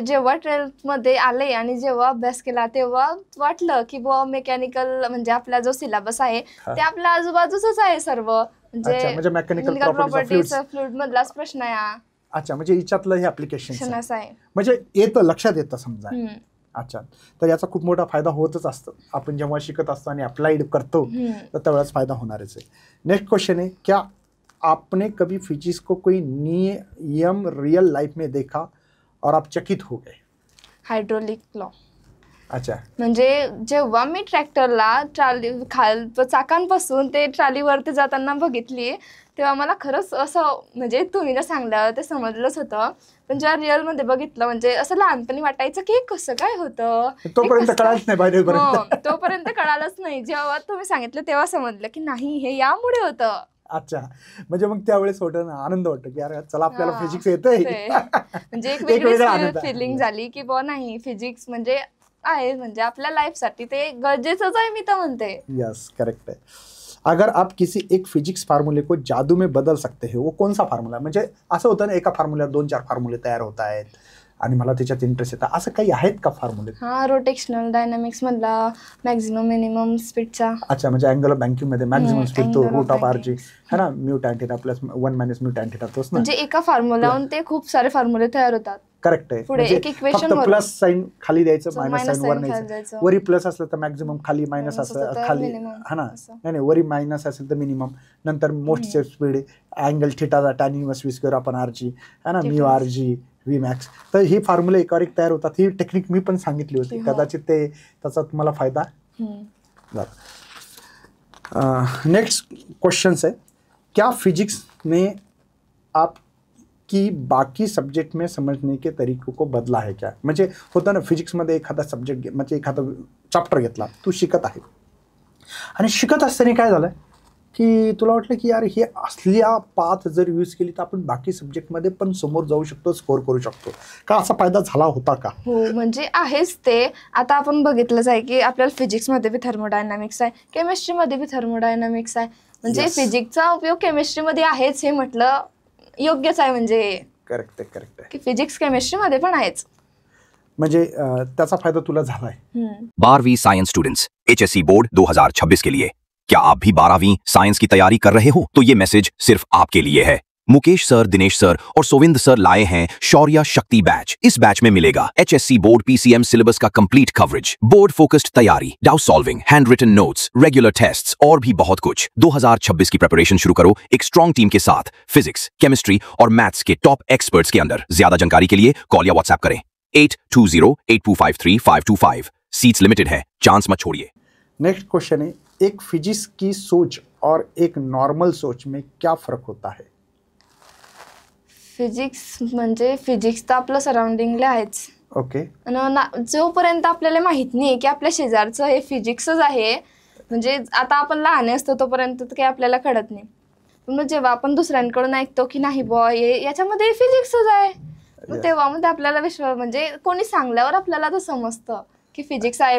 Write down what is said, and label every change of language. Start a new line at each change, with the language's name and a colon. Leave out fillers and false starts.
Marathi: म्हणजे जेव्हा 12th मध्ये आले आणि जेव्हा अभ्यास केला तेव्हा वाटलं की बुवा मेकॅनिकल म्हणजे आपला जो सिलेबस आहे ते आपल्या आजूबाजूच आहे सर्व. म्हणजे
English: mechanical properties
Marathi: फ्लुइड मधलाच प्रश्न आहे. अच्छा, म्हणजे याच्यातलं हे ऍप्लिकेशन आहे, म्हणजे येतं लक्षात येतं समजा. अच्छा, तर याचा खूप मोठा फायदा होतच असतो. आपण जेव्हा शिकत असतो आणि अप्लाइड करतो तर त्यावेळेस फायदा होणारच आहे.
Hindi: नेक्स्ट क्वेश्चन है, क्या आपने कभी फिजिक्स को कोई नियम रियल लाइफ में देखा और आप चकित हो गए?
English: Hydraulic law.
Marathi: अच्छा, म्हणजे जेव्हा मी ट्रॅक्टरला चाकांपासून ते ट्रॉलीवरती जाताना बघितली तेव्हा मला खरंच असं म्हणजे तुम्ही जर सांगल्यावर ते समजलंच होतं, पण जेव्हा रिअल मध्ये बघितलं म्हणजे असं लहानपणी वाटायचं की कसं काय होतं, तोपर्यंत कळालंच नाही. तोपर्यंत कळालंच नाही. जेव्हा तुम्ही सांगितलं तेव्हा समजलं की नाही हे यामुळे होतं. अच्छा, म्हणजे मग त्यावेळेस होतं ना, आनंद वाटतो की यार चला आपल्याला फिजिक्स येतंय. म्हणजे एक वेगळी फिलिंग झाली की बुवा नाही फिजिक्स म्हणजे आहे, म्हणजे आपल्या लाईफ साठी ते गरजेचंच आहे मी तर म्हणते.
Hindi: यस, करेक्ट है. अगर आप किसी एक फिजिक्स फार्मूले को जादू में बदल सकते हैं, वो कौन सा फार्मूला?
Marathi: म्हणजे असं होतं ना, एका फार्म्युल्यात 2-4 फार्मूले तयार होत आहेत आणि मला त्याच्यात इंटरेस्ट येतं, असं काही आहेत का फॉर्म्युले? रोटेशनल डायनामिक्स मधला मॅक्झिमम मिनिमम स्पीडचा. अच्छा, म्हणजे अँगल ऑफ बँकिंग मध्ये मॅक्झिमम स्पीड तो रूट ऑफ RG
Hindi: है ना,
Marathi: mu tan theta plus 1 minus mu tan theta, तोच ना. म्हणजे एका फॉर्म्युलाहून ते खूप सारे फॉर्म्युले तयार होतात. करेक्ट आहे. पुढे एक इक्वेशन फक्त प्लस साइन खाली द्यायचं, मायनस साइन वर न्यायचं. वरी प्लस असलं तर मॅक्झिमम, खाली मायनस असलं खाली, हा ना, नाही वरी मायनस असेल तर मिनिमम, नंतर most safe speed, angle थिटाचा tan inverse V square upon RG
Hindi: है ना,
Marathi: म्यू RG V मॅक्स. तर ही फॉर्म्युले एकावर एक तयार होतात. ही टेक्निक मी पण सांगितली होती, कदाचित ते त्याचा तुम्हाला फायदा झाला.
Hindi: नेक्स्ट क्वेश्चन है, क्या फिजिक्स ने आप की बाकी सब्जेक्ट में समझने के तरीकों को बदला है क्या?
Marathi: म्हणजे होतं ना, फिजिक्समध्ये एखादा सब्जेक्ट म्हणजे एखादा चॅप्टर घेतला, तू शिकत आहे आणि शिकत असताना काय झालं की तुला वाटलं की यार हे असल्या पाथ जर यूज केली तर आपण बाकी सब्जेक्टमध्ये पण समोर जाऊ शकतो, स्कोर करू शकतो का? असा फायदा झाला होता का? हो, म्हणजे आहेच ते. आता आपण बघितलंच आहे की आपल्याला फिजिक्समध्ये बी थर्मोडायनामिक्स आहे, केमिस्ट्रीमध्ये बी थर्मोडायनामिक्स आहे. म्हणजे फिजिक्सचा उपयोग केमिस्ट्रीमध्ये आहेच हे म्हटलं योग्यच आहे. म्हणजे करेक्ट आहे की फिजिक्स केमिस्ट्रीमध्ये पण आहेच. म्हणजे त्याचा फायदा तुला झालाय.
Hindi: 12वीं साइंस स्टूडेंट्स HSC बोर्ड 2026 के लिए, क्या आप भी 12वीं साइंस की तैयारी कर रहे हो? तो ये मैसेज सिर्फ आपके लिए है. मुकेश सर, दिनेश सर और सोविंद सर लाए हैं शौर्य शक्ति बैच। इस बैच में मिलेगा HSC बोर्ड PCM सिलेबस का कंप्लीट कवरेज, बोर्ड फोकस्ड तैयारी, doubt solving, hand written notes, regular tests और भी बहुत कुछ। 2026 की प्रिपरेशन शुरू करो एक स्ट्रॉन्ग टीम के साथ, फिजिक्स, केमिस्ट्री और मैथ्स के टॉप एक्सपर्ट्स के अंदर। ज्यादा जानकारी के लिए कॉल या व्हाट्सएप करें 8208253525। सीट्स लिमिटेड है, चांस मत छोड़िए। नेक्स्ट क्वेश्चन है, एक फिजिक्स की सोच और एक नॉर्मल सोच में क्या फरक होता है?
Marathi: फिजिक्स म्हणजे फिजिक्स तर आपलं सराउंडिंगला आहेच.
English: Okay.
Marathi: आणि जोपर्यंत आपल्याला माहित नाही की आपल्या शेजारचं हे फिजिक्सच आहे, म्हणजे आता आपण लहान असतो तोपर्यंत तर काही आपल्याला कळत नाही. पण मग जेव्हा आपण दुसऱ्यांकडून ऐकतो की नाही बुवा हे याच्यामध्ये फिजिक्सच आहे, मग तेव्हा मध्ये आपल्याला विश्वास, म्हणजे कोणी सांगल्यावर आपल्याला तर समजतं की फिजिक्स आहे.